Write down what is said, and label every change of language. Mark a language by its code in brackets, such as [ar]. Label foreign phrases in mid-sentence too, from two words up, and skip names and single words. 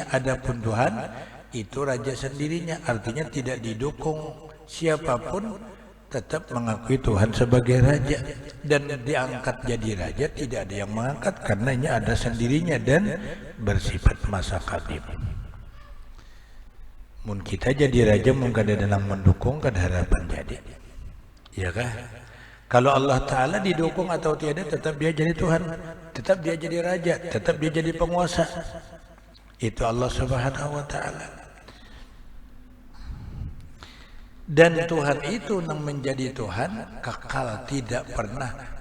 [id] Adapun Tuhan itu raja sendirinya, artinya tidak didukung. Siapapun tetap mengakui Tuhan sebagai raja dan diangkat jadi raja, tidak ada yang mengangkat karena ini ada sendirinya dan bersifat masa qadim. [bjn] Mun kita jadi raja, mun kada ada yang mendukung, kada harapan jadi. Ya kah? [id] Kalau Allah Ta'ala didukung atau tiada, tetap dia jadi Tuhan, tetap dia jadi raja, tetap dia jadi penguasa. Itu Allah Subhanahu wa Ta'ala. Dan Tuhan itu yang menjadi Tuhan kekal, tidak pernah.